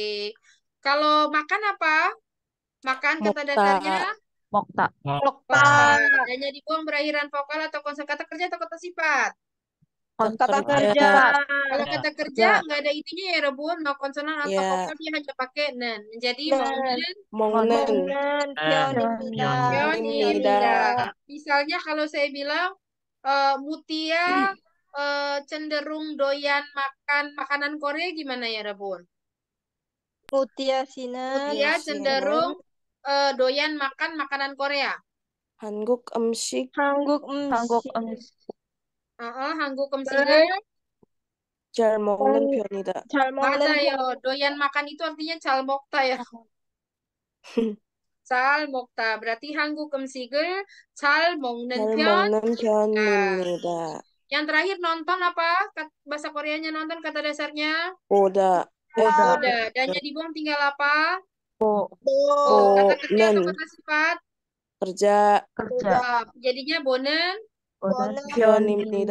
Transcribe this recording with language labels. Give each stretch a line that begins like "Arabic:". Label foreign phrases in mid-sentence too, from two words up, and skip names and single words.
Indonesian: Kalau makan apa? Makan kata dasarnya
Korean: 먹다. Okta.
Indonesian: Adanya dibuang berakhiran vokal atau kosakata kerja atau kata sifat? kata kerja. Kalau kata kerja nggak ada itunya ya Rebun, mau konsonan atau vokal dia hanya pakai nen. Menjadi nen.
Korean: 먹는 먹는 편입니다. 편입니다.
Indonesian: Misalnya kalau saya bilang Mutia cenderung doyan makan makanan Korea gimana ya Rebun?
Korean: 무띠아 씨는
Indonesian: Mutia cenderung doyan makan makanan Korea.
Korean: 한국 음식. 한국 음식. 한국 음식을 잘 먹는 편이다. 잘 먹는 맞아요.
Indonesian: doyan makan itu artinya
Korean: 잘 먹다
Indonesian: ya. 잘 먹다. berarti
Korean: 한국 음식을 잘 먹는 잘 편. 먹는 편입니다.
Indonesian: Yang terakhir nonton apa? Bahasa Koreanya nonton kata dasarnya
Korean: 보다. boda.
Indonesian: Dannya dibuang tinggal apa? Kata kerja atau kata sifat? kerja. Jadinya bonen
Korean: 편입니다.